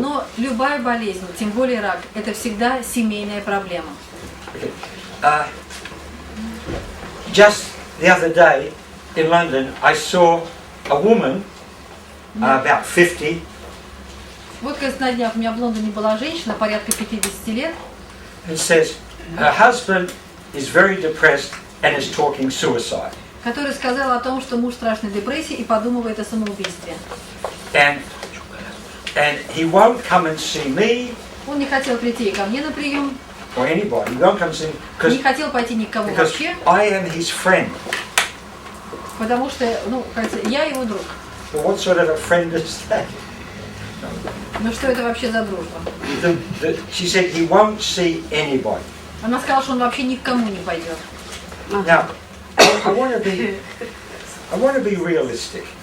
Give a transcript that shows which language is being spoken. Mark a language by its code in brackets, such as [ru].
[ru] Но любая болезнь, тем более рак, это всегда семейная проблема. [en] Okay. Just the other day in London, I saw a woman, about 50, [ru] Вот как на днях у меня в Лондоне была женщина, порядка 50 лет, [en] who says her husband is very depressed and is talking suicide. [ru] которая сказала о том, что муж в страшной депрессии и подумывает о самоубийстве. [en] And he won't come and see me [ru] Он не хотел прийти ко мне на прием, [en] or anybody. He won't come and see me [ru] не хотел пойти ни к кому [en] because [ru] вообще, [en] I am his friend. [ru] потому что, ну, кажется, я его друг. [en] Well, what sort of a friend is that? [ru] Ну что это вообще за дружба? [en] She said he won't see anybody. [ru] Она сказала, что он вообще ни к кому не пойдет. [en] Now, I want to be realistic.